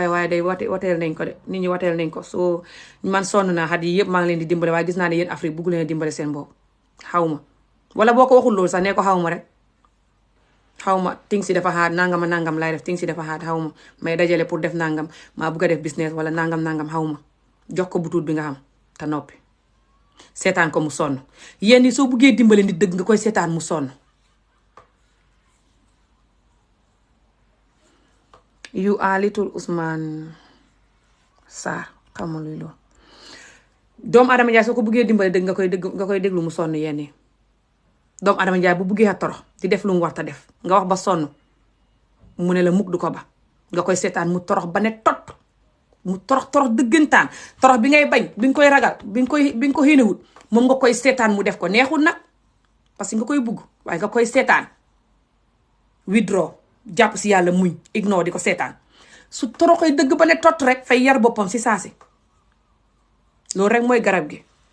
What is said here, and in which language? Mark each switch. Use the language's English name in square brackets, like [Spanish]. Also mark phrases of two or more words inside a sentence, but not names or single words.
[Wolof] kay waaye day wateel nañ ko de nit ñi wateel nañ ko soo man sonn naa xat yi yëpp maa ngi leen di dimbale waaye gis naa ne yéen Afrique bugg leen dimbale seen bopp xaw ma wala boo ko waxul loolu sax nee ko xaw ma rek xaw ma ting si dafa xaat nangam lay def ting si dafa xaat xaw ma may dajale pour def nangam maa bugg a def business wala nangam xaw ma jox ko butuut bi nga xam te noppi seetaan ko mu sonn yéen yi soo buggee dimbale nit dëgg nga koy seetaan mu sonn. [English] you are little [Wolof] Ousmane Sarr xamul luy loolu doomu Adama Njaay soo ko buggee dimbale dëgg nga koy déglu mu sonn yenn yi doomu Adama Njaay bu buggee a torox di def lu mu war ta def nga wax ba sonn mu ne la mukk du ko ba nga koy seetaan mu torox ba ne tot mu torox dëggantaan torox bi ngay bañ bi nga koy ragal bi nga ko xéenewut moom nga koy seetaan mu def ko neexul nag parce que nga koy bugg waaye nga koy seetaan withdraw jàpp si yàlla muñ ignore di ko seetaan su toroxee dëgg ba ne tot rek fay yar boppam si saasi loolu rek mooy garab gi.